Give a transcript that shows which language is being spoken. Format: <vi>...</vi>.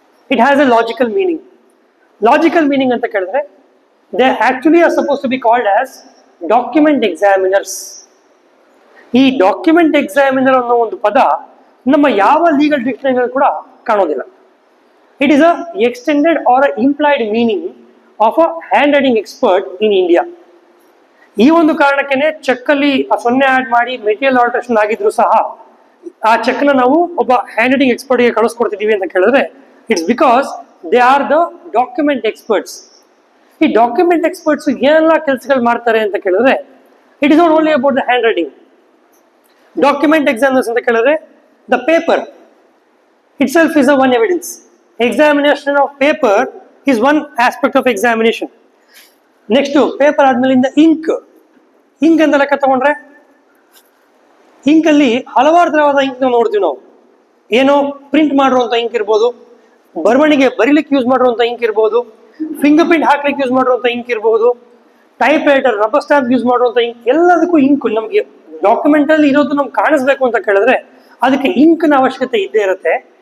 <en>It has a logical meaning.</en> <kn>Logical meaning ಅಂತ ಕೇಳಿದ್ರೆ</kn> <en>They actually are suppose to be called as document examiners.</en> <kn>ಈ document examiner ಅನ್ನೋ ಒಂದು ಪದ ನಮ್ಮ ಯಾವ ಲೀಗಲ್ ಡಿಕ್ಷನರಿಗಳು ಕೂಡ ಕಾಣೋದಿಲ್ಲ.</kn> <en>It is a extended or a implied meaning of a handwriting expert in India.</en> <kn>ಈ ಒಂದು ಕಾರಣಕ್ಕೆ ಚೆಕ್ ಅಲ್ಲಿ 0 ಆಡ್ ಮಾಡಿ ಮೆಟೀರಿಯಲ್ ಆಲ್ಟ್ರೇಷನ್ ಆಗಿದ್ರು ಸಹ ಆ ಚೆಕ್ ನ ನಾವು ಒಬ್ಬ ಹ್ಯಾಂಡ್ ರೈಟಿಂಗ್ ಎಕ್ಸ್ಪರ್ಟ್ ಗೆ ಕಳಿಸ್ಕೊಡ್ತಿದೀವಿ ಅಂತ ಕೇಳಿದ್ರೆ,</kn> <en>It's because they are the document experts.</en> <kn>ಈ ಡಾಕ್ಯುಮೆಂಟ್ ಎಕ್ಸ್ಪರ್ಟ್ಸ್ ಏನೆಲ್ಲ ಕೆಲಸಗಳು ಮಾಡ್ತಾರೆ ಅಂತ ಕೇಳಿದ್ರೆ,</kn> <en>It is not only about the handwriting.</en> <kn>Document examiners ಅಂತ ಕೇಳಿದ್ರೆ</kn> <en>The paper itself is a one evidence. Examination of paper is one aspect of examination.</en> <kn>Next paper ಆದ್ಮೇಲಿಂದ ink ಅಂತ ಲೆಕ್ಕ ತಗೊಂಡ್ರೆ, ಇಂಕ್ ಅಲ್ಲಿ ಹಲವಾರು ತರವಾದ ಇಂಕ್ ನೋಡ್ತೀವಿ ನಾವು. ಏನೋ ಪ್ರಿಂಟ್ ಮಾಡಿರುವಂತ ಇಂಕ್ ಇರ್ಬೋದು, ಬರವಣಿಗೆ ಬರೀಲಿಕ್ಕೆ ಯೂಸ್ ಮಾಡಿರುವಂತ ಇಂಕ್ ಇರ್ಬೋದು, ಫಿಂಗರ್ ಪ್ರಿಂಟ್ ಹಾಕ್ಲಿಕ್ಕೆ ಯೂಸ್ ಮಾಡಿರುವಂತ ಇಂಕ್ ಇರ್ಬೋದು, type writer, rubber stamp use ಮಾಡುವಂತ ಇಂಕ್, ಎಲ್ಲದಕ್ಕೂ ಇಂಕ್ ನಮ್ಗೆ ಡಾಕ್ಯುಮೆಂಟ್ ಅಲ್ಲಿ ಇರೋದು ನಮ್ಗೆ ಕಾಣಿಸ್ಬೇಕು ಅಂತ ಕೇಳಿದ್ರೆ ಅದಕ್ಕೆ ಇಂಕ್ನ ಅವಶ್ಯಕತೆ ಇದ್ದೇ ಇರುತ್ತೆ.</kn>